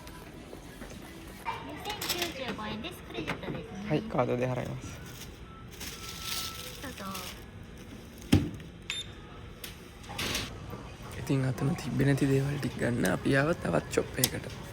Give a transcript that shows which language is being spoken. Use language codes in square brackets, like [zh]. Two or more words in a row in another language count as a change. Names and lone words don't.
[ja] 2095 円です。クレジットですね。はいカードで払いますどうぞ。 [si] ඉතින් අතන තිබ්බේ නැති දේවල් ටික ගන්න අපි ආව තවත් ෂොප් එකකට